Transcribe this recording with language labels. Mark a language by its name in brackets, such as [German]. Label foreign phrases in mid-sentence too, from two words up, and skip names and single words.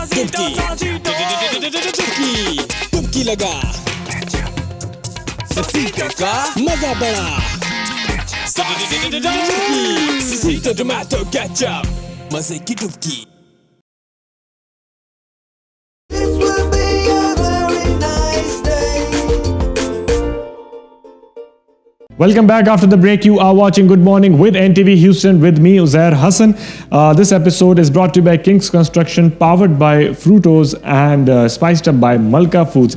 [Hindi] डुबकी, डुबकी लगा, sasi का मजा बड़ा, dubki, sasi तो [English] tomato ketchup, [Hindi] मजे की dubki. [English] Welcome back after the break. You are watching Good Morning with NTV Houston with me, Uzair Hassan. This episode is brought to you by King's Construction, powered by Frutos and spiced up by Malka Foods.